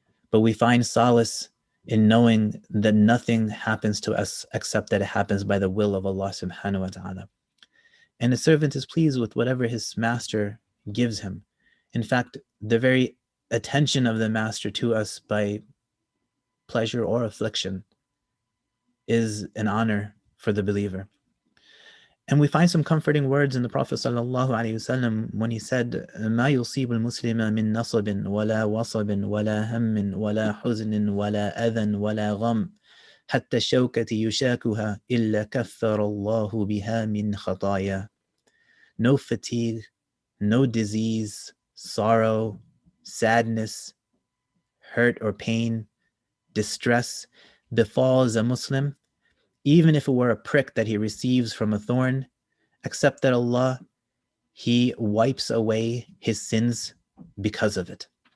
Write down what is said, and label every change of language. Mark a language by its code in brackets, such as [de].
[en] But we find solace in knowing that nothing happens to us except that it happens by the will of Allah subhanahu wa ta'ala. And the servant is pleased with whatever his master gives him. In fact, the very attention of the master to us by pleasure or affliction is an honor for the believer. And we find some comforting words in the Prophet ﷺ when he said, [ar] مَا يُصِيبُ الْمُسْلِمَ مِن نَصَبٍ وَلَا وَصَبٍ وَلَا هَمٍ وَلَا حُزْنٍ وَلَا أَذًى وَلَا غَمٍ حَتَّى الشَّوْكَةِ يُشَاكُهَا إِلَّا كَفَّرَ اللَّهُ بِهَا مِنْ خَطَايَا. [en] No fatigue, no disease, sorrow, sadness, hurt or pain, distress befalls a Muslim, even if it were a prick that he receives from a thorn, except that Allah, He wipes away his sins because of it.